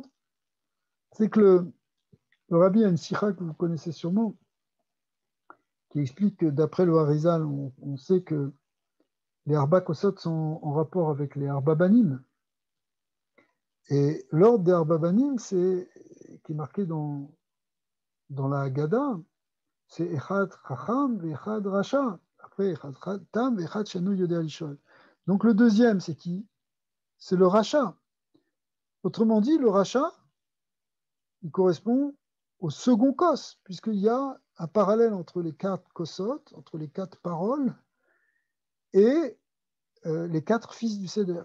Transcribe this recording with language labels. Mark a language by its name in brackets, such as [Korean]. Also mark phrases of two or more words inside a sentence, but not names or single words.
[French] C'est que le rabbi a une sikha que vous connaissez sûrement, qui explique que d'après le Harizal, on sait que les [Hebrew] ארבע כוסות [French] sont en rapport avec les [Hebrew] ארבעה בנים. [French] Et l'ordre des [Hebrew] ארבעה בנים, [French] qui est marqué dans la Haggadah, c'est [Hebrew] אחד חכם [French] et [Hebrew] אחד רשע. [French] Après, [Hebrew] אחד תם [French] et [Hebrew] אחד שאינו יודע לשאול. [French] Donc le deuxième, c'est qui? C'est le Racha. Autrement dit, le Racha, il correspond au second kos, puisqu'il y a un parallèle entre les 4 kosot, entre les 4 paroles, et les 4 fils du Seder.